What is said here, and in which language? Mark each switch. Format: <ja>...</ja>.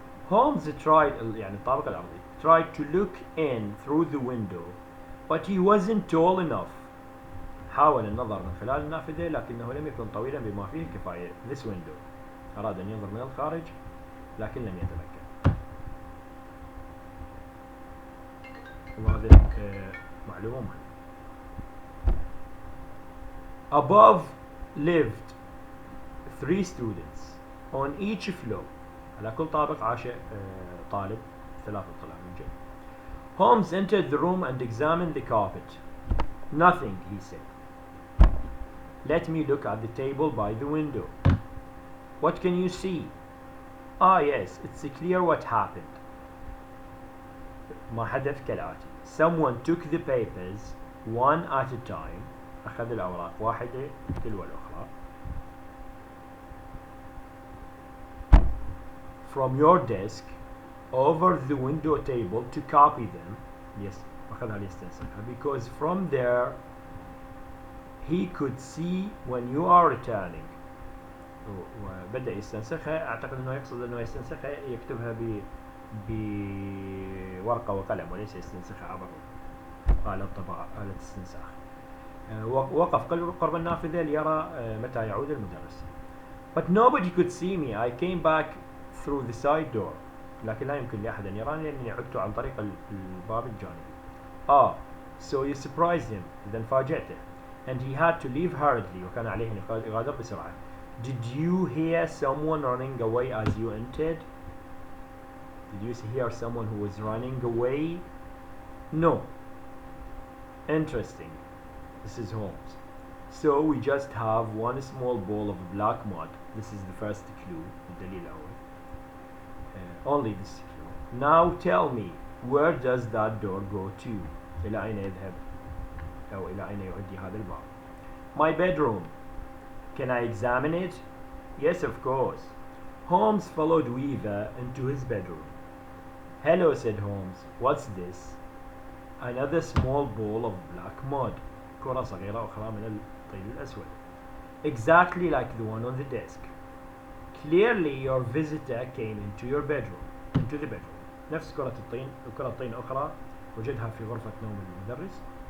<en>Holmes tried</en> <ar>يعني الطابق الأرضي</ar> <en>tried to look in through the window, but he wasn't tall enough.</en> <ar>حاول النظر من خلال النافذة لكنه لم يكن طويلا بما فيه الكفاية.</ar> <en>This window.</en> <ar>أراد أن ينظر من الخارج لكن لم يتمكن. وهذه معلومة مهمة.</ar> <en>Above lived 3 students on each floor.</en> <ar>على كل طابق عاش طالب 3 طلاب من جد.</ar> <en>Holmes entered the room and examined the carpet. Nothing, he said. Let me look at the table by the window. What can you see? Ah yes, it's clear what happened.</en> <ar>ما حدث كالآتي.</ar> <en>Someone took the papers one at a time.</en> <ar>أخذ الأوراق واحدة تلو الأخرى.</ar> <en>From your desk over the window table to copy them. Yes,</en> <ar>أخذها ليستنسخها.</ar> <en>Because from there he could see when you are returning.</en> <ar>وبدأ يستنسخها. أعتقد أنه يقصد أنه يستنسخها يكتبها بورقة وقلم وليس يستنسخها عبر آلة طباعة، آلة استنساخ. وقف قرب النافذة ليرى متى يعود المدرس.</ar> <en>But nobody could see me. I came back through the side door.</en> <ar>لكن لا يمكن لأحد أن يراني لأنني عدت عن طريق الباب الجانبي.</ar> <en>Ah, so you surprised him.</en> <ar>إذن فاجأته.</ar> <en>And he had to leave hurriedly.</en> <ar>وكان عليه أن يغادر بسرعة.</ar> <en>Did you hear someone running away as you entered? Did you hear someone who was running away? No. Interesting. This is Holmes. So we just have one small ball of black mud. This is the first clue.</en> <ar>الدليل الأول.</ar> <en>Only this clue. Now tell me, where does that door go to?</en> <ar>إلى أين يذهب أو إلى أين يؤدي هذا الباب?</ar> <en>My bedroom. Can I examine it? Yes, of course. Holmes followed Weaver into his bedroom. Hello, said Holmes. What's this? Another small ball of black mud.</en> <ar>كرة صغيرة أخرى من الطين الأسود.</ar> <en>Exactly like the one on the desk. Clearly your visitor came into your bedroom. Into the bedroom.</en> <ar>نفس كرة الطين وكرة طين أخرى وجدها في غرفة نوم المدرس.</ar>